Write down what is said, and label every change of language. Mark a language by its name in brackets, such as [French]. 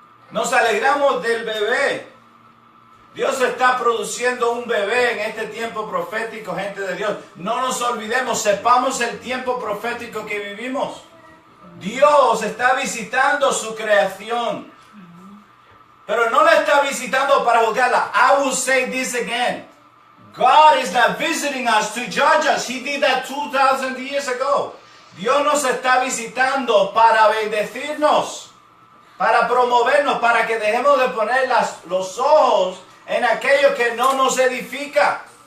[Spanish] Nos alegramos del bebé. Dios está produciendo un bebé en este tiempo profético, gente de Dios. No nos olvidemos, sepamos el tiempo profético que vivimos. Dios está visitando su creación. Pero no la está visitando para juzgarla. [English] I will say this again. God is not visiting us to judge us. He did that 2,000 years ago. [Spanish] Dios nos está visitando para bendecirnos, para promovernos, para que dejemos de poner los ojos en aquello que no nos edifica.